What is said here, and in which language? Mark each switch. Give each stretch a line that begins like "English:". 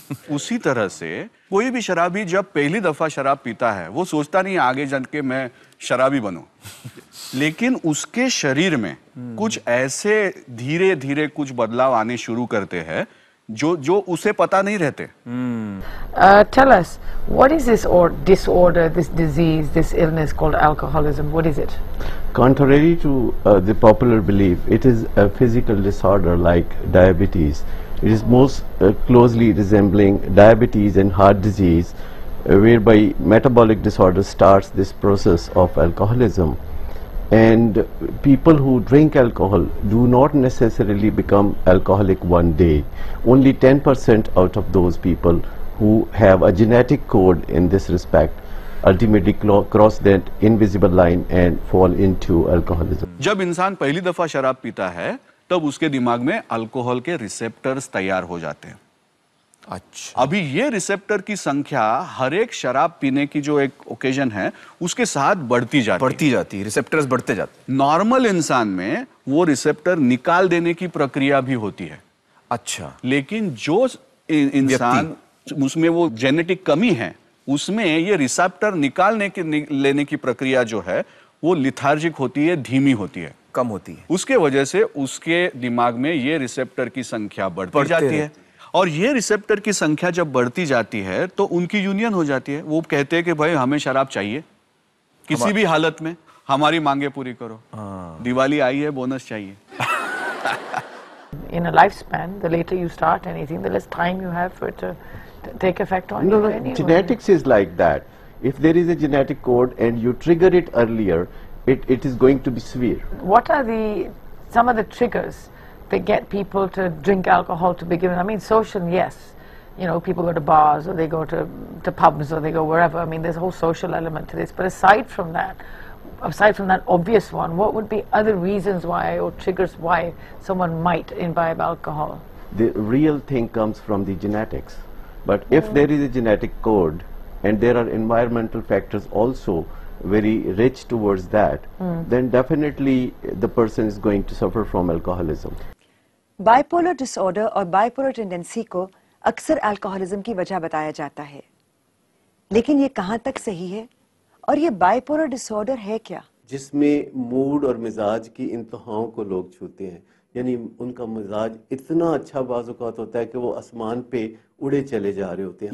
Hindi: उसी तरह से कोई भी शराबी जब पहली दफा शराब पीता है वो सोचता नहीं आगे चल के मैं शराबी बनूं, लेकिन उसके शरीर में कुछ ऐसे धीरे धीरे कुछ बदलाव आने शुरू करते हैं जो उसे पता नहीं रहते।
English: Tell us, what is this disorder, this disease, this illness called alcoholism? What is it? Contrary to the popular belief, it is a physical disorder like diabetes. It is most closely resembling diabetes and heart disease, whereby metabolic disorder starts this process of alcoholism. And people who drink alcohol do not necessarily become alcoholic one day. Only 10% out of those people who have a genetic code in this respect ultimately cross that invisible line and fall into alcoholism.
Hindi: जब इंसान पहली दफा शराब पीता है तब उसके दिमाग में अल्कोहल के रिसेप्टर्स तैयार हो जाते हैं। अच्छा, अभी ये रिसेप्टर की संख्या हर एक शराब पीने की जो एक ओकेजन है उसके साथ बढ़ती जाती है, रिसेप्टर्स बढ़ते जाते। नॉर्मल इंसान में वो रिसेप्टर निकाल देने की प्रक्रिया भी होती है। अच्छा, लेकिन जो इंसान उसमें वो जेनेटिक कमी है उसमें ये रिसेप्टर लेने की प्रक्रिया जो है वो लिथार्जिक होती है, धीमी होती है, कम होती है। उसके वजह से उसके दिमाग में ये रिसेप्टर की संख्या बढ़ती जाती है। और ये रिसेप्टर की संख्या जब बढ़ती जाती है तो उनकी यूनियन हो जाती है। वो कहते हैं कि भाई हमें शराब चाहिए, किसी भी हालत में हमारी मांगे पूरी करो। दिवाली आई है, बोनस चाहिए।
English: In a lifespan, the later you start anything, the less time you have for it to take effect on you. No, genetics is like that. If there is a genetic code and you trigger it earlier, it is going to be severe. What are some of the triggers that get people to drink alcohol to begin with? I mean, social, yes. You know, people go to bars or they go to pubs or they go wherever. I mean, there's a whole social element to this. But aside from that obvious one, what would be other reasons why or triggers why someone might imbibe alcohol? The real thing comes from the genetics. But if there is a genetic code and there are environmental factors also very rich towards that, then definitely the person is going to suffer from alcoholism.
Hindi: Bipolar disorder और bipolar tendency को अक्सर alcoholism की वजह बताया जाता है, लेकिन ये कहाँ तक सही है और ये बाइपोलर डिसऑर्डर है क्या? जिसमें मूड और मिजाज की इंतहाओं को लोग छूते हैं, यानी उनका मिजाज इतना अच्छा बाज़ औक़ात होता है कि वो आसमान पे उड़े चले जा रहे होते हैं।